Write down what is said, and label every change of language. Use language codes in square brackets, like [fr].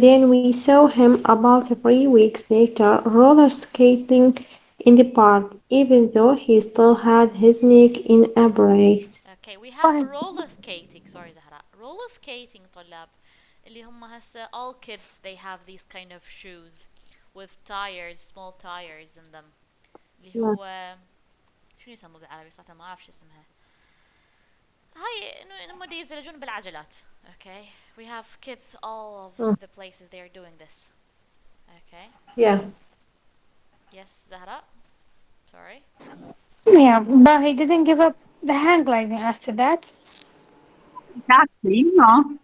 [en] then we saw him about 3 weeks later roller skating in the park, even though he still had his neck in a brace. Okay, we have But roller skating. Sorry زهراء. Roller skating طلاب [ar] اللي هم هسه [en] all kids they have these kind of shoes with tires, small tires in them. [ar] اللي [en] Yeah. [ar] هو شنو يسموه بالعربي صراحة ما اعرف شو اسمها. هاي انه هم دي يزلجون بالعجلات. [en] Okay, we have kids all of the places they are doing this. Okay. Yeah. Yes, Zahra. Sorry. yeah, but he didn't give up the hang gliding after that. Exactly, no.